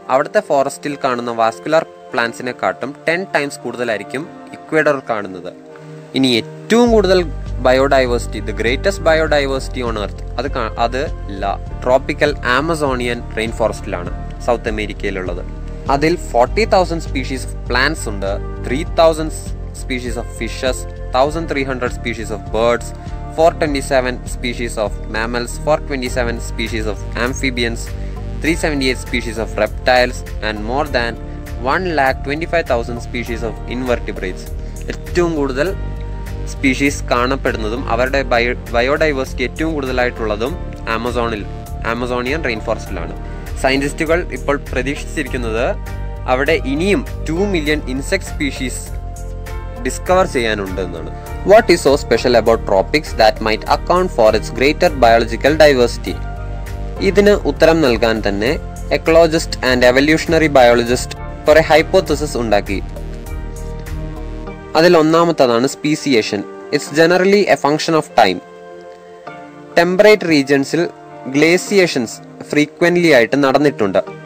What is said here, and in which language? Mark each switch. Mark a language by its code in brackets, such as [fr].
[ml] അവിടുത്തെ ഫോറസ്റ്റിൽ കാണുന്ന vascular പ്ലാന്റ്സിനെക്കാട്ടും 10 times കൂടുതലായിരിക്കും ഇക്വേഡറിൽ കാണുന്നത്. ഇനി ഏറ്റവും കൂടുതൽ biodiversity, the greatest biodiversity on earth, അത് ട്രോപ്പിക്കൽ ആമസോണിയൻ റെയിൻ ഫോറസ്റ്റിലാണ്, സൗത്ത് അമേരിക്കയിലുള്ളത്. അതിൽ 40,000 സ്പീഷീസ് ഓഫ് പ്ലാന്റ്സ് ഉണ്ട്, 3,000 species of fishes, 1,300 species of birds, [en] 427 species of mammals, 427 species of amphibians, 378 species of reptiles and more than 1,25,000 species of invertebrates. [ml] ഏറ്റവും കൂടുതൽ species കാണപ്പെടുന്നതും അവരുടെ biodiversity ഏറ്റവും കൂടുതലായിട്ടുള്ളതും Amazonian rain ഫോറസ്റ്റിലാണ്. സയന്റിസ്റ്റുകൾ ഇപ്പോൾ പ്രതീക്ഷിച്ചിരിക്കുന്നത് അവിടെ ഇനിയും 2 million insect species discover ചെയ്യാനുണ്ട് എന്നാണ്. [en] What is so special about tropics that might account for its greater biological diversity? [ml] ഇതിന് ഉത്തരം നൽകാൻ തന്നെ എക്കോളജിസ്റ്റ് ആൻഡ് എവല്യൂഷണറി ബയോളജിസ്റ്റ് കുറെ ഹൈപ്പോത്തസിസ് ഉണ്ടാക്കി. അതിൽ ഒന്നാമത്തതാണ് speciation. [en] It's generally a function of time. [ml] Temperate റീജിയൻസിൽ ഗ്ലേസിയേഷൻസ് frequently ആയിട്ട് നടന്നിട്ടുണ്ട്.